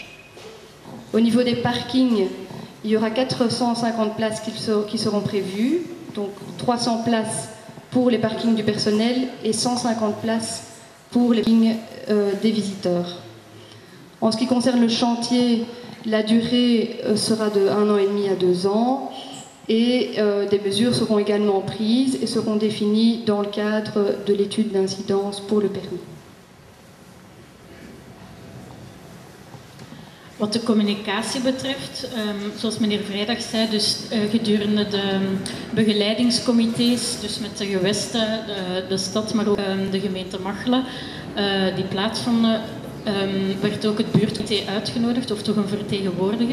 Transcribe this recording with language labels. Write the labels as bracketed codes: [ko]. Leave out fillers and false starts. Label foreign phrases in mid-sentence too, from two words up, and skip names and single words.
[fr] Au niveau des parkings, il y aura 450 places qui seront prévues, donc 300 places pour les parkings du personnel et 150 places pour les parkings des visiteurs. En ce qui concerne le chantier, la durée sera de 1 an et demi à 2 ans et des mesures seront également prises et seront définies dans le cadre de l'étude d'incidence pour le permis. [nl] Wat de communicatie betreft, zoals meneer Vrijdag zei, dus gedurende de begeleidingscomité's, dus met de gewesten, de stad, maar ook de gemeente Machelen, die plaatsvonden, werd ook het buurtcomité uitgenodigd, of toch een vertegenwoordiger.